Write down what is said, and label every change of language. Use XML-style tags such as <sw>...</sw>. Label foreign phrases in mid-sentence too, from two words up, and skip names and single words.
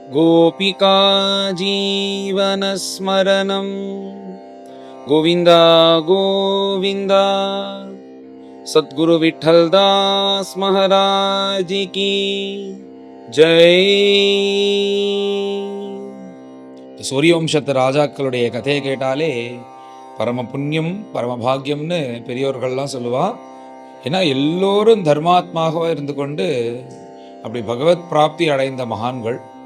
<sa>गोपिका जीवनस्मरणं गोविन्द गोविन्द।</sa> <hi>सद्गुरु विठ्ठलदास महाराज की जय।</hi> <ta>சூரியவம்சத்து ராஜாக்களுடைய கதையை கேட்டாலே பரம புண்ணியம் பரம பாக்கியம்னு பெரியோர்கள்லாம் சொல்லுவா. ஏன்னா எல்லோரும் தர்மாத்மாக இருந்து கொண்டு அப்படி பகவத் பிராப்தி அடைந்த மகான்கள்.</ta>